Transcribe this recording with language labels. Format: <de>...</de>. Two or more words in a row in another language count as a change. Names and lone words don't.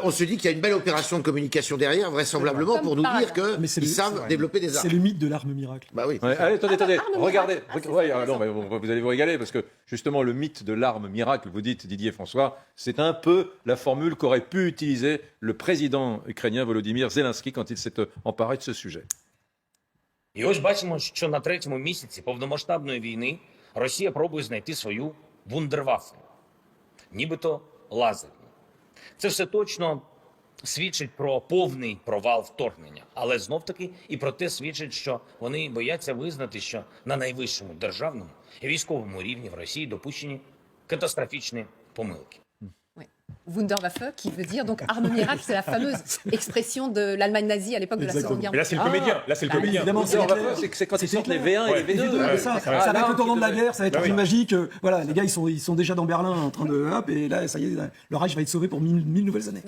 <fr>on se dit qu'il y a une belle opération de communication derrière, vraisemblablement, pour nous dire qu'ils savent développer des armes. C'est le mythe de l'arme miracle. Bah oui. Ouais, allez, attendez, regardez. Non, mais vous allez vous régaler, parce que justement, le mythe de l'arme miracle, vous dites, Didier François, c'est un peu la formule qu'aurait pu utiliser le président ukrainien Volodymyr Zelensky quand il s'est emparé de ce sujet.</fr> <uk>І ось бачимо, що на 3-му місяці повномасштабної війни Росія пробує знайти свою вундерваффу, нібито лазерну. Це все точно свідчить про повний провал вторгнення, але знов-таки і про те свідчить, що вони бояться визнати, що на найвищому державному і військовому рівні в Росії допущені катастрофічні помилки.</uk> <fr>Wunderwaffe, qui veut dire donc arme miracle, c'est la fameuse expression de l'Allemagne nazie à l'époque de la Seconde Guerre Mais là, c'est le comédien. Là, c'est le comédien. Évidemment, C'est quand ils sortent les V1 et les V2. Ça va être le tournant de la guerre, ça va être Bah oui. une magique. Voilà, les gars, ils sont déjà dans Berlin en train de. Hop, et là, ça y est, le Reich va être sauvé pour 1000 nouvelles années.</fr>